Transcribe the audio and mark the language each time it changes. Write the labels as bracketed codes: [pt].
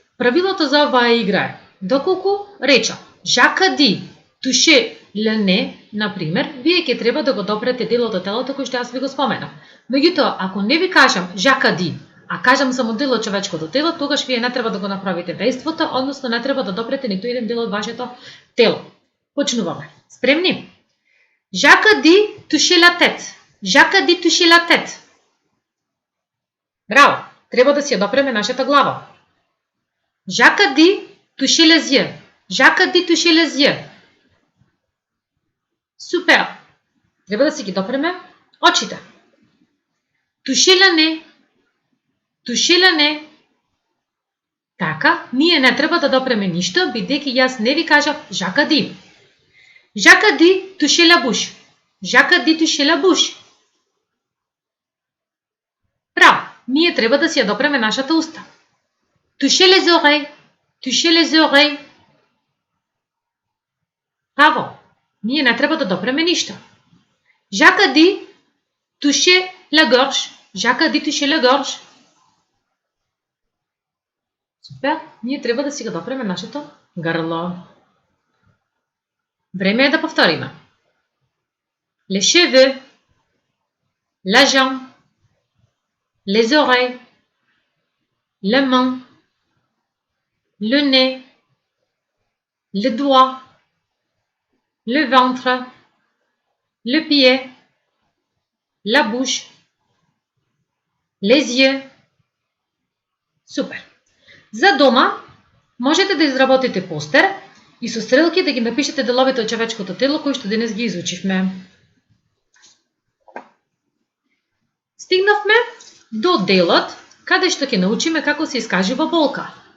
[mk] Правилото за оваа игра е, доколку реча Жакади, туше лене, например, вие ќе треба да го допрете делот од телото кој што јас ви го споменав. Меѓутоа, ако не ви кажам Жакади, а кажам само делот човечкото тело, тогаш вие не треба да го направите дејството, односно не треба да допрете ниту еден дел од вашето тело. Почнуваме. Спремни? [fr] Jacques dit toucher la tête. Jacques dit toucher la tête. [mk] Браво! Треба да си ја допреме нашата глава. [fr] Jacques dit toucher les yeux. Jacques dit toucher les yeux. [mk] Супер! Треба да си ги допреме очите. [fr] Toucher le nez. Toucher le nez. [mk] Така, ние не треба да допреме ништо, бидејќи јас не ви кажав [fr] Jacques dit. Jacques dit toucher la bouche. Jacques dit toucher la bouche. [mk] Браво! Ние треба да си ја допреме нашата уста. [fr] Toucher les oreilles. Toucher les oreilles. [mk] Браво! Ние не треба да допреме ништо. [fr] Jacques dit toucher la gorge. Jacques dit toucher la gorge. [mk] Супер! Ние треба да си го допреме нашето грло. Време е да повториме. [fr] Les cheveux, la jambe, les oreilles, les mains, le nez, le doigt, le ventre, le pied, la bouche, les yeux. [mk] Супер! За дома можете да изработите постер и со стрелки да ги напишете деловите од човечкото тело кои што денес ги изучивме. Стигнавме до делот каде што ќе научиме како се искажува болка.